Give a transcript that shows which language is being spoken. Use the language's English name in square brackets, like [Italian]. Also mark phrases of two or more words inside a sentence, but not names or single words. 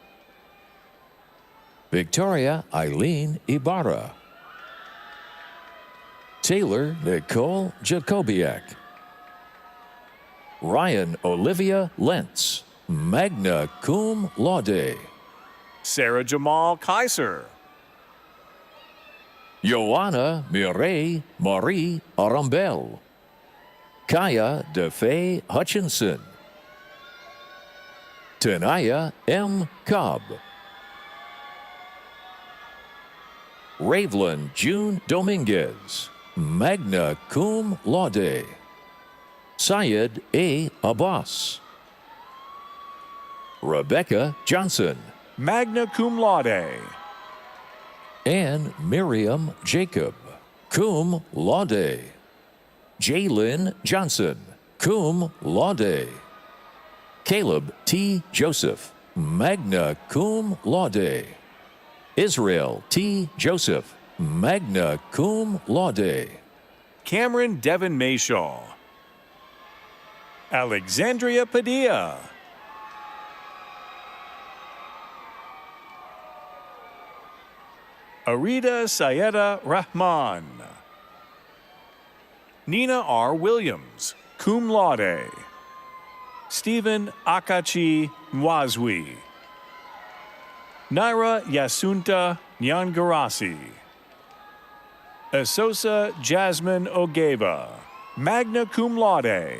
[English] Victoria Eileen Ibarra. Taylor Nicole Jacobiak. Ryan Olivia Lentz, [Latin] magna cum laude. [English] Sarah Jamal Kaiser. Joanna Mireille Marie Arambel. Kaya DeFay Hutchinson. Tanaya M. Cobb. Ravelyn June Dominguez, [Latin] magna cum laude. [English] Syed A. Abbas. Rebecca Johnson, [Latin] magna cum laude. [English] and Miriam Jacob, [Latin] cum laude. [English] Jaylyn Johnson, [Latin] cum laude. [English] Caleb T. Joseph, [Latin] magna cum laude. [English] Israel T. Joseph, [Latin] magna cum laude. [English] Cameron Devon Mayshaw. Alexandria Padilla. Arida Sayeda Rahman. Nina R. Williams, [Latin] cum laude. [English] Stephen Akachi Nwazwi. Naira Yasunta Nyangarasi. Esosa Jasmine Ogeva, [Latin] magna cum laude.